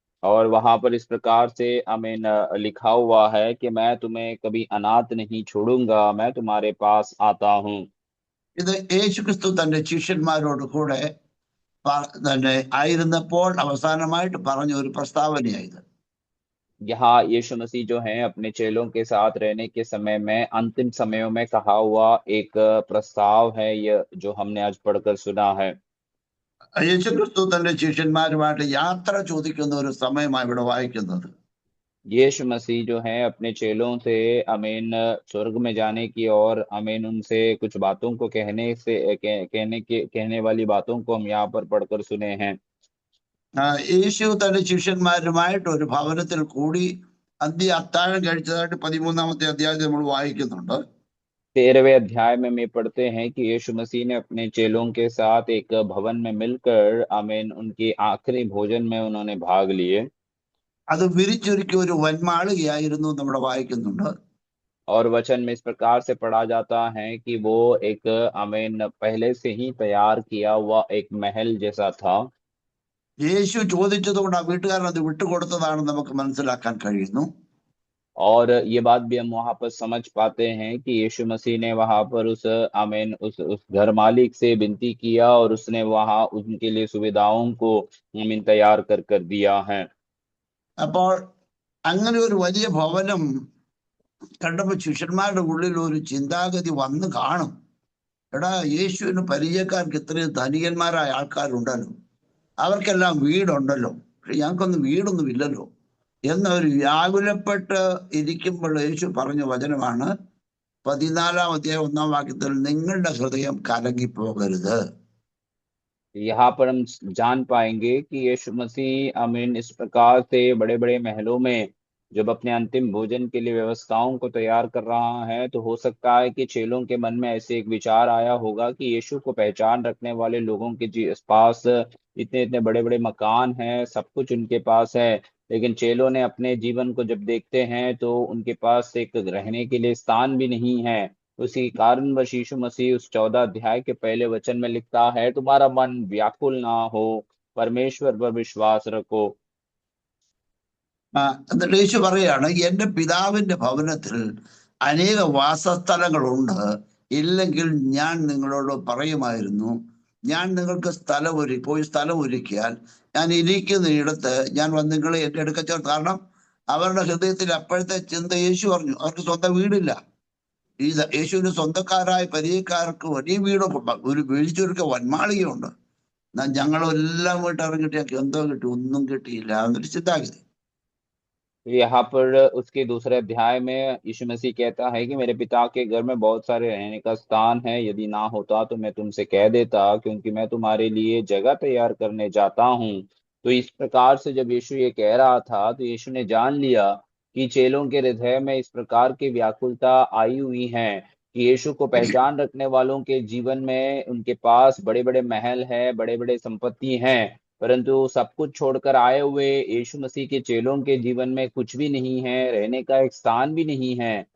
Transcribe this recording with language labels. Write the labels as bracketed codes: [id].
[hi] और वहां पर इस प्रकार से लिखा हुआ है कि मैं तुम्हें कभी अनाथ नहीं छोड़ूंगा, मैं तुम्हारे पास आता हूँ। [ml] ഇത് യേശുക്രിസ്തു തന്റെ ശിഷ്യന്മാരോട് കൂടെ തന്നെ ആയിരുന്നപ്പോൾ അവസാനമായിട്ട് പറഞ്ഞ ഒരു പ്രസ്താവനയായത്. [hi] यहाँ यीशु मसीह जो है अपने चेलों के साथ रहने के समय में अंतिम समयों में कहा हुआ एक प्रस्ताव है, यह जो हमने आज पढ़कर सुना है। [ml] യേശുക്രിസ്തു തന്റെ ശിഷ്യന്മാരുമായിട്ട് യാത്ര ചോദിക്കുന്ന ഒരു സമയമാണ് ഇവിടെ വായിക്കുന്നത്. [hi] यीशु मसीह जो है अपने चेलों से स्वर्ग में जाने की और उनसे कुछ बातों को कहने वाली बातों को हम यहाँ पर पढ़कर सुने हैं। [ml] യേശു തന്റെ ശിഷ്യന്മാരുമായിട്ട് ഒരു ഭവനത്തിൽ കൂടി അത്താഴം കഴിച്ചതായിട്ട് 13-ാമത്തെ അധ്യായത്തിൽ നമ്മൾ വായിക്കുന്നുണ്ട്. [hi] 13वें अध्याय में पढ़ते हैं कि यीशु मसीह ने अपने चेलों के साथ एक भवन में मिलकर उनके आखिरी भोजन में उन्होंने भाग लिए। [ml] അത് വിരിച്ചൊരുക്കിയ ഒരു വന്മാളികയായിരുന്നു നമ്മുടെ വായിക്കുന്നുണ്ട്. [hi] और वचन में इस प्रकार से पढ़ा जाता है कि वो एक पहले से ही तैयार किया हुआ एक महल जैसा था। [ml] യേശു ചോദിച്ചതുകൊണ്ട് ആ വീട്ടുകാരൻ അത് വിട്ടുകൊടുത്തതാണെന്ന് നമുക്ക് മനസ്സിലാക്കാൻ കഴിയുന്നു. [hi] और ये बात भी हम वहां पर समझ पाते हैं कि यीशु मसीह ने वहां पर उस घर मालिक से विनती किया और उसने वहां उनके लिए सुविधाओं को तैयार कर दिया है। [ml] അപ്പോൾ അങ്ങനെ ഒരു വലിയ ഭവനം കണ്ടപ്പോൾ ശിഷ്യന്മാരുടെ ഉള്ളിൽ ഒരു ചിന്താഗതി വന്ന് കാണും, എടാ യേശുവിന് പരിചയക്കാർക്ക് ഇത്രയും ധനികന്മാരായ ആൾക്കാരുണ്ടല്ലോ, അവർക്കെല്ലാം വീടുണ്ടല്ലോ, പക്ഷെ ഞങ്ങൾക്കൊന്നും വീടൊന്നും ഇല്ലല്ലോ എന്നവർ വ്യാകുലപ്പെട്ട് ഇരിക്കുമ്പോൾ യേശു പറഞ്ഞ വചനമാണ് 14-ാം അധ്യായം 1-ാം വാക്യത്തിൽ, നിങ്ങളുടെ ഹൃദയം കലങ്ങിപ്പോകരുത്. [hi] यहाँ पर हम जान पाएंगे कि यीशु मसीह आमीन इस प्रकार से बड़े बड़े महलों में जब अपने अंतिम भोजन के लिए व्यवस्थाओं को तैयार कर रहा है, तो हो सकता है कि चेलों के मन में ऐसे एक विचार आया होगा कि यीशु को पहचान रखने वाले लोगों के पास इतने इतने बड़े बड़े मकान हैं, सब कुछ उनके पास है, लेकिन चेलों ने अपने जीवन को जब देखते हैं तो उनके पास एक रहने के लिए स्थान भी नहीं है। उसी कारणवश यीशु मसीह उस 14 अध्याय के पहले वचन में लिखता है, तुम्हारा मन व्याकुल ना हो, परमेश्वर पर विश्वास रखो। [ml] എന്നിട്ട് യേശു പറയാണ് എന്റെ പിതാവിന്റെ ഭവനത്തിൽ അനേക വാസസ്ഥലങ്ങളുണ്ട്, ഇല്ലെങ്കിൽ ഞാൻ നിങ്ങളോട് പറയുമായിരുന്നു. ഞാൻ നിങ്ങൾക്ക് പോയി സ്ഥലം ഒരുക്കിയാൽ ഞാൻ ഇരിക്കുന്നിടത്ത് ഞാൻ വന്ന് നിങ്ങളെ എന്റെ അടുക്ക ചേർത്ത്. കാരണം അവരുടെ ഹൃദയത്തിൽ അപ്പോഴത്തെ ചിന്ത, യേശു പറഞ്ഞു അവർക്ക് സ്വന്തം വീടില്ല. ഈ യേശുവിന് സ്വന്തക്കാരായ പരിചയക്കാർക്ക് വലിയ വീടൊക്കെ ഒരു വീഴ്ചയൊരുക്ക വന്മാളികയുണ്ട്. എന്നാൽ ഞങ്ങളെല്ലാം വീട്ട് ഇറങ്ങിയിട്ട് ഞങ്ങൾക്ക് എന്തോ കിട്ടി? ഒന്നും കിട്ടിയില്ല എന്നൊരു ചിന്താഗതി. [hi] यहाँ पर उसके दूसरे अध्याय में यीशु मसीह कहता है कि मेरे पिता के घर में बहुत सारे रहने का स्थान है, यदि ना होता तो मैं तुमसे कह देता, क्योंकि मैं तुम्हारे लिए जगह तैयार करने जाता हूँ। तो इस प्रकार से जब यीशु ये कह रहा था, तो यीशु ने जान लिया कि चेलों के हृदय में इस प्रकार की व्याकुलता आई हुई है कि यीशु को पहचान रखने वालों के जीवन में उनके पास बड़े बड़े महल है, बड़े बड़े संपत्ति हैं, परंतु सब कुछ छोड़कर आए हुए यीशु मसीह के चेलों के जीवन में कुछ भी नहीं है, रहने का एक स्थान भी नहीं है।